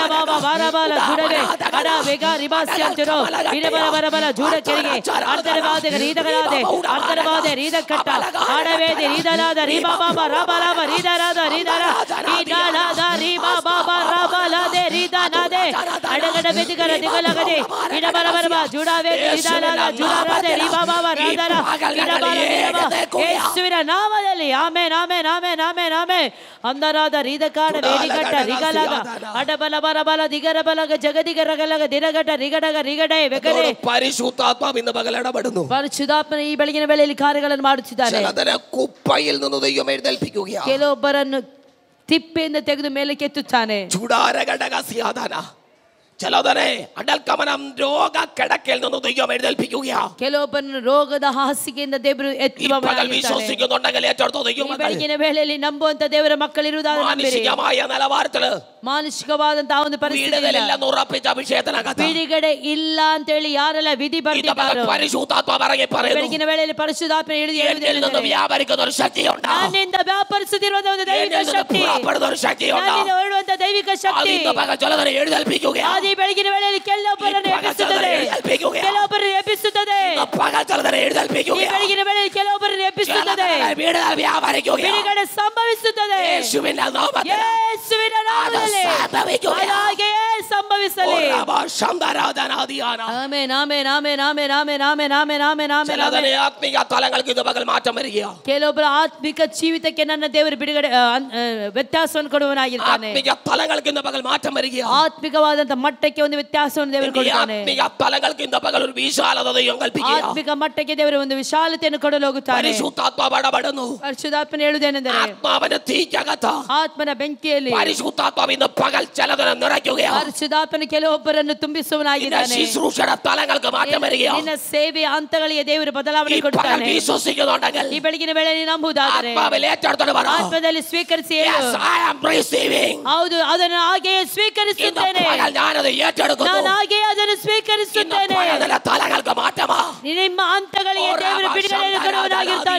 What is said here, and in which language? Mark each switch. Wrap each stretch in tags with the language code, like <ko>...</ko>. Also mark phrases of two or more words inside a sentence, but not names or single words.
<kn>ಬಾಬಾ ವಾರಬಾಲ ಜುಡವೆ ಅಡ ವೇಗ ರಿಬಾಸ್ಯಂತರು ಇಡಬಲ ಬರಬಲ ಜುಡಕೆರೆಗೆ ಅರ್ಧರವಾದಿಗ ರೀದಗಳಾದೆ ಅರ್ಧರವಾದೆ ರೀದ ಕಟ್ಟ ಆಡವೇದಿ ರೀದಲಾದ ರೀಬಾ ಬಾಬಾ ರಾಬಾಲಾಬ ರೀದರಾದ ರೀದರ ಈಡಾಲಾದ ರೀಬಾ ಬಾಬಾ ರಾಬಾಲಾದೆ ರೀದನಾದೆ ಅಡಗಡ ವೇದಿಗರ ದಿಗಲಗದೆ ಇಡಬಲ ಬರಬ ಜುಡವೇದಿ ರೀದಲಾದ ಜುಡರಾದೆ ರೀಬಾ ಬಾಬಾ ರಾದರ ಇಡಬಲ ಯೇಸುವಿನ ನಾಮದಲ್ಲಿ ಆಮೆನ್ ಆಮೆನ್ ಆಮೆನ್ ಆಮೆನ್ ಆಮೆನ್. ಅಂದರಾದ ರೀದಕಾಡ ವೇದಿಗಟ್ಟ ರಿಗಲಗ ಅಡಬಲ ಬರಬಲ ದಿಗರ ಬಲಗ ಜಗದಿಗ ರಗಲಗ ದಿರಗಟ ರಿಗಡಗ ರಿಗಡೆ ವೆಗರೆ</kn> <ml>പരിശുദ്ധാത്മാവിന്റെ പകലിടപെടുന്നു.</ml> <kn>ಪರಿಶುದ್ಧಾತ್ಮನ ಈ ಬೆಳಗಿನ ವೇಳೆಯಲ್ಲಿ ಕಾರ್ಯಗಳನ್ನು ಮಾಡುತ್ತಿದ್ದಾರೆ.</kn> <ml>കുപ്പയിൽ നിന്ന് ദൈവം എഴുന്നേൽപ്പിക്കുകയാണ്.</ml> <kn>ಕೆಲವೊಬ್ಬರನ್ನು ತಿಪ್ಪೆಯಿಂದ ತೆಗೆದು ಮೇಲೆ ಕೆತ್ತುತ್ತಾನೆ. ചൂടാരഘടകസ്യാദാന ചിലതരെ അടൽക്കമനം</kn> <ml>രോഗ കിടക്കയിൽ നിന്ന് ദൈവം എഴുന്നേൽപ്പിക്കുകയാണ്.</ml> <kn>ಕೆಲವೊಬ್ಬರನ್ನು ರೋಗದ ಹಾಸಿಗೆಯಿಂದ ದೇವರು</kn> <ml>വിശ്വസിക്കുന്നുണ്ടെങ്കിൽ ഏറ്റെടുത്തോ ദൈവം.</ml> <kn>ಬೆಳಗಿನ ವೇಳೆಯಲ್ಲಿ ನಂಬುವಂತ ದೇವರ ಮಕ್ಕಳಿರುವುದಾದರೆ</kn> <ml>മാനുഷികമായ നിലവാരത്തില്</ml> <kn>ಮಾನುಷಿಕವಾದಂತಹ ಒಂದು ಪರಿಸ್ಥಿತಿ ಬಿಡುಗಡೆ ಇಲ್ಲ ಅಂತ ಹೇಳಿ ಯಾರೆಲ್ಲ ವಿಧಿ ಬರ್ತಿದ್ದಾರೋ ಬೆಳಗಿನ ವೇಳೆಯಲ್ಲಿ ಪರಿಶುದ್ಧಾತ್ಮ ನನ್ನಿಂದ ವ್ಯಾಪರಿಸುತ್ತಿರುವ ಒಂದು ದೈವಿಕ ಶಕ್ತಿ, ನನ್ನಿಂದ ಹೊರಡುವಂತ ದೈವಿಕ ಶಕ್ತಿ ಆದಿ ಬೆಳಗಿನ ವೇಳೆಯಲ್ಲಿ ಕೆಲವೊಬ್ಬರನ್ನು ಎಬ್ಬಿಸುತ್ತದೆ, ಕೆಲವೊಬ್ಬರನ್ನು ಎಬ್ಬಿಸುತ್ತದೆ. ಬೆಳಗಿನ ವೇಳೆಯಲ್ಲಿ ಕೆಲವೊಬ್ಬರನ್ನು ಎಬ್ಬಿಸುತ್ತದೆ, ಬಿಡುಗಡೆ ಸಂಭವಿಸುತ್ತದೆ. ಯೇಸುವಿನ ನಾಮದಲ್ಲಿ ಹಾಗೆಯೇ ಸಂಭವಿಸಲಿ. ಆಮೆನ್ ಆಮೆನ್ ಆಮೆನ್ ಆಮೆನ್ ಆಮೆನ್ ಆಮೆನ್ ಆಮೆನ್ ಆಮೆನ್ ಆಮೆನ್.</kn> <ml>ആത്മീയ തലങ്ങൾക്ക് ഇത് പകൽ മാറ്റം വരികയാണ്.</ml> <kn>ಕೆಲವೊಬ್ಬರ ಆತ್ಮಿಕ ಜೀವಿತಕ್ಕೆ ನನ್ನ ದೇವರು ಬಿಡುಗಡೆ ವ್ಯತ್ಯಾಸವನ್ನು ಕೊಡುವನಾಗಿರ್ತಾನೆ.</kn> <ml>ആത്മീയ തലങ്ങൾക്ക് ഇന്ന് പകൽ മാറ്റം വരികയാണ്.</ml> <kn>ಆತ್ಮಿಕವಾದಂತ ಮಟ್ಟಕ್ಕೆ ಒಂದು ವ್ಯತ್ಯಾಸವನ್ನು ದೇವರು ಕೊಡುತ್ತಾನೆ.</kn> <ml>ആത്മീയ തലങ്ങൾക്ക് ഇന്ന് പകൽ ഒരു വിശാലത ദൈവം കൽപ്പിക്കുകയാണ്.</ml> <kn>ಆತ್ಮಿಕ ಮಟ್ಟಕ್ಕೆ ದೇವರು ಒಂದು ವಿಶಾಲತೆಯನ್ನು ಕೊಡಲು ಹೋಗುತ್ತಾನೆ.</kn> <ml>പരിശുദ്ധാത്മാവ് ഇടപെടുന്നു.</ml> <kn>ಪರಿಶುದ್ಧಾತ್ಮನು ಹೇಳುವುದೇನೆಂದರೆ</kn> <ml>ആത്മാവിന്റെ തീക്കകത്ത്</ml> <kn>ಆತ್ಮನ ಬೆಂಕಿಯಲ್ಲಿ</kn> <ml>പരിശുദ്ധാത്മാവ് ഇന്ന് പകൽ ചിലതിനെ നിറയ്ക്കുകയാണ്.</ml> <kn>ಪರಿಶುದ್ಧಾತ್ಮನು ಕೆಲವೊಬ್ಬರನ್ನು ತುಂಬಿಸುವನಾಗಿದ್ದಾನೆ.</kn> <ml>ശുശ്രൂഷയുടെ തലങ്ങൾക്ക് മാറ്റം വരികയാണ്.</ml> <kn>ನಿನ್ನ ಸೇವೆಯ ಹಂತಗಳಿಗೆ ದೇವರು ಬದಲಾವಣೆ ಕೊಡುತ್ತಾನೆ.</kn> <ml>വിശ്വസിക്കുന്നുണ്ടെങ്കിൽ</ml> <kn>ಈ ಬೆಳಗಿನ ವೇಳೆಯಲ್ಲಿ ನಂಬುವುದಾದರೆ ಆತ್ಮದಲ್ಲಿ ಸ್ವೀಕರಿಸಿ ಹೇಳು, ಹೌದು ಅದನ್ನು ಹಾಗೆಯೇ ಸ್ವೀಕರಿಸುತ್ತೇನೆ, ನಾನು ಹಾಗೆಯೇ ಅದನ್ನು ಸ್ವೀಕರಿಸುತ್ತೇನೆ. ನಿಮ್ಮ ಹಂತಗಳಿಗೆ ದೇವರು ಬಿಡುಗಡೆಯನ್ನು ಕೊಡುವನಾಗಿರ್ತಾನೆ.</kn>